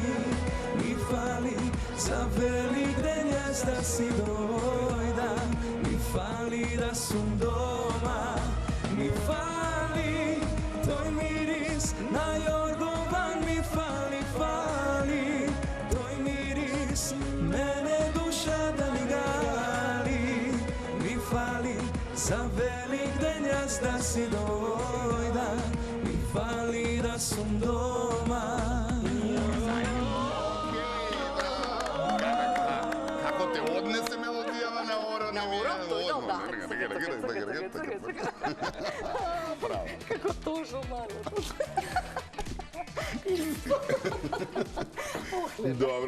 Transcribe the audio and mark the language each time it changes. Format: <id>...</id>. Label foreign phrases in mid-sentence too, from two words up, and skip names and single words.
<mk>Mi fali za velik den jes da si dojdan, mi fali da sum doma, mi fali tvoj miris, na jorgovan mi fali, fali tvoj miris, mene duša da mi gali. Mi fali za velik den jas da si dojdan, mi fali da sum doma. Како те однесе мелодијава на оро? На оро, тој да, да. Браво. Како тожно мало. Добро.</mk>